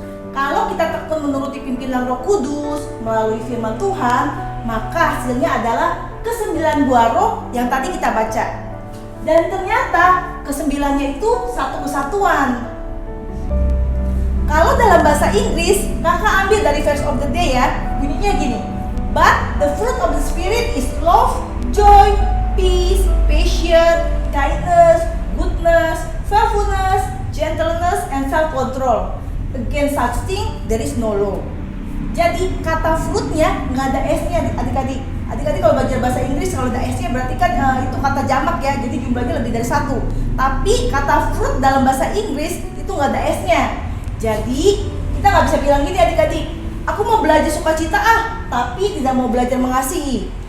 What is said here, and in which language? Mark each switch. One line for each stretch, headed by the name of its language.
Indonesian: Kalau kita tekun menuruti pimpinan Roh Kudus melalui firman Tuhan, maka hasilnya adalah ke-9 buah roh yang tadi kita baca. Dan ternyata ke-9-nya itu satu kesatuan. Kalau dalam bahasa Inggris, kakak ambil dari
English: verse of the day
Indonesian: ya, bunyinya gini.
English: But the fruit of the Spirit is love, joy, peace, patience, kindness, goodness, faithfulness, gentleness, and self-control. Against such thing there is no law.
Indonesian: Jadi kata fruitnya nggak ada S-nya adik-adik. Adik-adik kalau belajar bahasa Inggris kalau ada S-nya berarti kan itu kata jamak ya. Jadi jumlahnya lebih dari 1. Tapi kata fruit dalam bahasa Inggris itu nggak ada S-nya. Jadi kita nggak bisa bilang gini adik-adik. Aku mau belajar sukacita tapi tidak mau belajar mengasihi.